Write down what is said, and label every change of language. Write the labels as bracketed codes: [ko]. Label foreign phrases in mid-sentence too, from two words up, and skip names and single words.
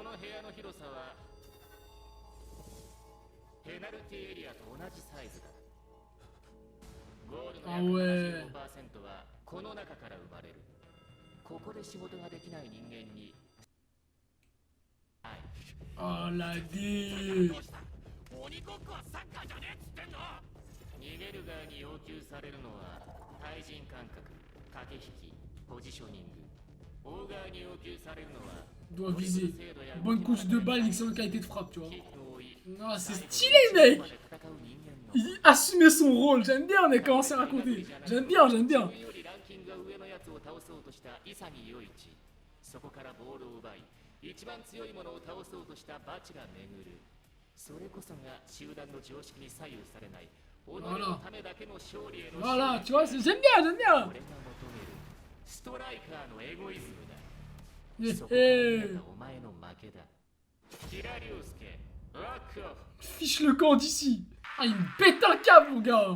[fr] Ah ouais. Oh la dé. [ja] 逃げる側に要求されるのは対人感覚、駆け引き、ポジショニング。追う側に要求されるのは [fr] doit viser. Bonne couche de balle, excellente qualité de frappe, tu vois. Non, c'est stylé, mec. Il assumait son rôle. J'aime bien, on a commencé à raconter. J'aime bien, j'aime bien. [ja] そこからボールを奪い、一番強いものを倒そうとしたバチが巡る。それこそが集団の常識に左右されない。 [fr] Voilà. Voilà, tu vois, j'aime bien, j'aime bien. Fiche le camp d'ici. Ah, il me pète un câble, mon gars.